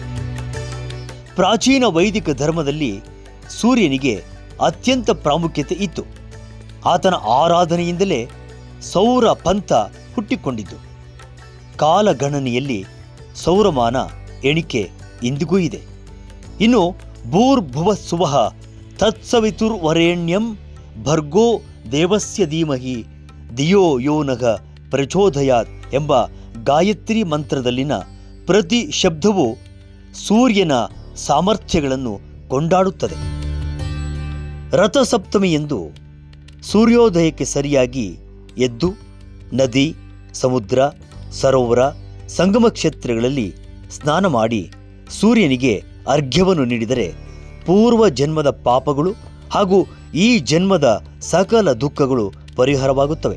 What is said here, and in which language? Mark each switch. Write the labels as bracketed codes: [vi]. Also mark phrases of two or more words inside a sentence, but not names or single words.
[kn] ಪ್ರಾಚೀನ ವೈದಿಕ ಧರ್ಮದಲ್ಲಿ ಸೂರ್ಯನಿಗೆ ಅತ್ಯಂತ ಪ್ರಾಮುಖ್ಯತೆ ಇತ್ತು. ಆತನ ಆರಾಧನೆಯಿಂದಲೇ ಸೌರ ಪಂಥ ಹುಟ್ಟಿಕೊಂಡಿದ್ದು. ಕಾಲಗಣನೆಯಲ್ಲಿ ಸೌರಮಾನ ಎಣಿಕೆ ಇಂದಿಗೂ ಇದೆ. ಇನ್ನು [sa] ಭೂರ್ಭುವಸ್ಸುವಃ ತತ್ಸವಿತುರ್ವರೆಣ್ಯಂ ಭರ್ಗೋ ದೇವಸ್ಯ ಧೀಮಹಿ ಧಿಯೋ ಯೋ ನಃ ಪ್ರಚೋದಯಾತ್ [kn] ಎಂಬ ಗಾಯತ್ರಿ ಮಂತ್ರದಲ್ಲಿನ ಪ್ರತಿ ಶಬ್ದವು ಸೂರ್ಯನ ಸಾಮರ್ಥ್ಯಗಳನ್ನು ಕೊಂಡಾಡುತ್ತದೆ. ರಥಸಪ್ತಮಿಯಂದು ಸೂರ್ಯೋದಯಕ್ಕೆ ಸರಿಯಾಗಿ ಎದ್ದು ನದಿ, ಸಮುದ್ರ, ಸರೋವರ, ಸಂಗಮ ಕ್ಷೇತ್ರಗಳಲ್ಲಿ ಸ್ನಾನ ಮಾಡಿ ಸೂರ್ಯನಿಗೆ ಅರ್ಘ್ಯವನ್ನು ನೀಡಿದರೆ ಪೂರ್ವ ಜನ್ಮದ ಪಾಪಗಳು ಹಾಗೂ ಈ ಜನ್ಮದ ಸಕಲ ದುಃಖಗಳು ಪರಿಹಾರವಾಗುತ್ತವೆ.